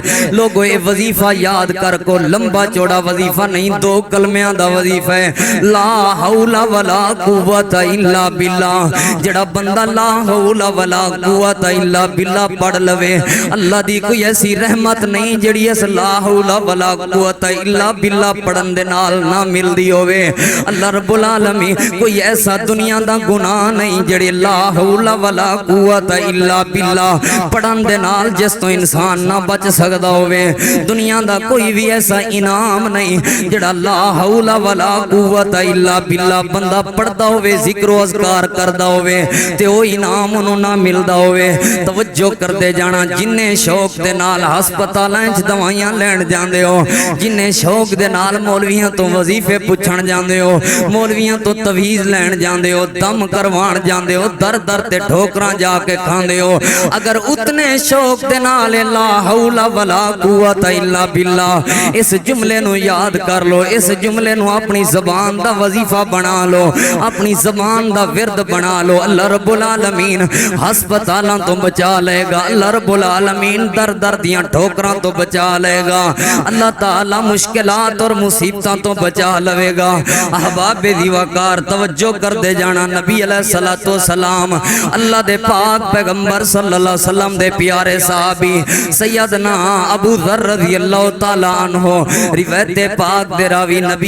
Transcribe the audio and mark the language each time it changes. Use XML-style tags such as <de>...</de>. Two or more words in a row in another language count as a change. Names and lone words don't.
<pa>لوگو یہ وظیفہ یاد کر کو لمبا چوڑا وظیفہ نہیں، دو کلمیاں دا وظیفہ ہے</pa> <ar>لا حول ولا قوت الا باللہ۔</ar> <pa>جڑا بندہ</pa> <ar>لا حول ولا قوت الا باللہ</ar> <pa>پڑھ لوے، اللہ دی کوئی ایسی رحمت نہیں جڑی اس</pa> <ar>لا حول ولا قوت الا باللہ</ar> <pa>پڑھن دے نال نہ مل دی ہوئے۔ اللہ رب العالمین کوئی ایسا دنیا دا گناہ نہیں جڑی</pa> <ar>لا حول ولا قوت الا باللہ</ar> <pa>پڑھن دے نال جس تو انسان نہ بچ سکدا ہوئے۔ دنیا دا کوئی بھی ایسا انعام نہیں جڑا</pa> <ar>لا حول ولا قوت الا باللہ</ar> <pa>بندہ پڑھدا ہوئے، ذکر و اذکار کردا ہوئے تے او انعام انہوں نہ ملدا ہوئے۔ توجہ کر دے جانا، جنہیں شوق دے نال ہسپتالاں وچ دوائیاں لین جاندے ہو، جنہیں شوق دے نال مولویاں تو وظیفے پوچھن جاندے ہو، مولویاں تو تویز لین جاندے ہو، دم کروان جاندے ہو، در در تے ٹھوکراں جا کے کھاندے ہو، اگر اتنے شوق دے نال</pa> <ar>لا حول ولا قوت الا باللہ</ar> <pa>اس جملے نو یاد کر لو، اس جملے نو اپنی زبان دا وظیفہ بنا لو، اپنی زبان دا ورد بنا لو، اللہ رب العالمین ہسپتالاں تو بچا لے گا، اللہ رب العالمین در در دیاں ٹھوکراں تو بچا لے گا، اللہ تعالی مشکلات اور مصیبتاں تو بچا لے گا۔ احباب دی وقار توجہ کر دے جانا، نبی علیہ الصلوۃ والسلام اللہ دے پاک پیغمبر صلی اللہ علیہ وسلم دے پیارے صحابی سیدنا ابو ذر رضی اللہ تعالی عنہ روایت پاک دے راوی نبی</pa>